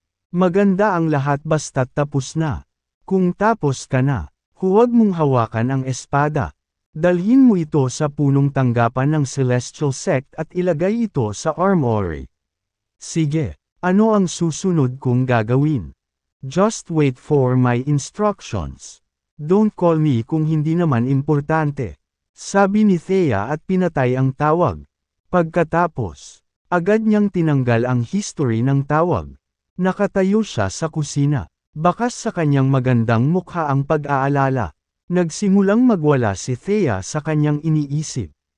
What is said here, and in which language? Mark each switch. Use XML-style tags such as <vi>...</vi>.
<tl>Maganda ang lahat basta't tapos na. Kung tapos ka na, huwag mong hawakan ang espada. Dalhin mo ito sa punong tanggapan ng Celestial Sect at ilagay ito sa armory. Sige, ano ang susunod kong gagawin?</tl> <en>Just wait for my instructions. Don't call me</en> <tl>kung hindi naman importante. Sabi ni Thea at pinatay ang tawag. Pagkatapos, agad niyang tinanggal ang history ng tawag. Nakatayo siya sa kusina. Bakas sa kanyang magandang mukha ang pag-aalala. Nagsimulang magwala si Thea sa kanyang iniisip.</tl>